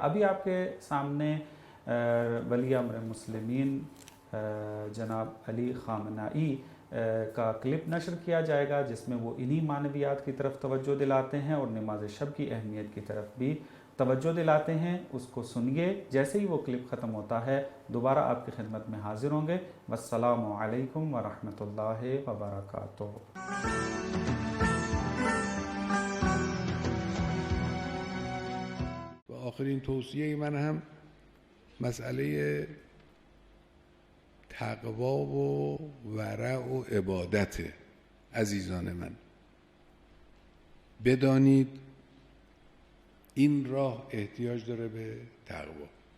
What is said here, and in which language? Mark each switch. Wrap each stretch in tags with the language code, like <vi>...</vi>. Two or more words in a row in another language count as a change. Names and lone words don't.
<ur>ابھی آپ کے سامنے ولی امر مسلمین جناب علی خامنائی کا کلپ نشر کیا جائے گا، جس میں وہ انہی معنویات کی طرف توجہ دلاتے ہیں اور نماز شب کی اہمیت کی طرف بھی توجہ دلاتے ہیں۔ اس کو سنیے، جیسے ہی وہ کلپ ختم ہوتا ہے دوبارہ آپ کی خدمت میں حاضر ہوں گے۔</ur> <ar>والسلام علیکم ورحمۃ اللہ وبرکاتہ۔</ar> <fa>آخرین توصیه من هم مسئله تقوا و ورع و عبادته. عزیزان من، بدانید این راه احتیاج داره به تقوا.</fa>